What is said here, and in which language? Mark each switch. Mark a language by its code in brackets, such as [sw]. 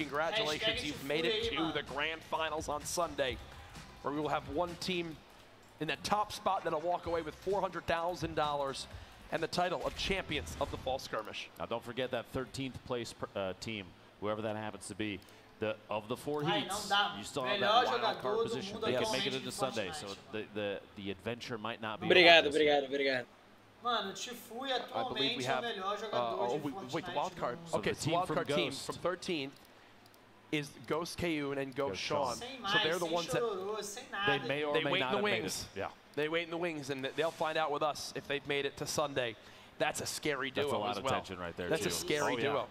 [en] Congratulations, you've made it to the grand finals on Sunday, where we will have one team in the top spot that'll walk away with $400,000 and the title of champions of the Fall Skirmish. Now don't forget that 13th place team, whoever that happens to be. Of the 4 heats, you still have that wild card position. They can make it into Sunday, so the adventure might not be. [pt] Obrigado. Mano, Tfue atualmente é o melhor jogador de Fortnite. [en] The wild card. Okay, so the wild card team from 13 is Ghost Kayun and Ghost Sean. So they're the ones that they may or may not have made it. Yeah, they wait in the wings, and they'll find out with us if they've made it to Sunday. That's a scary duo as well. That's a lot of tension right there. That's a scary duo.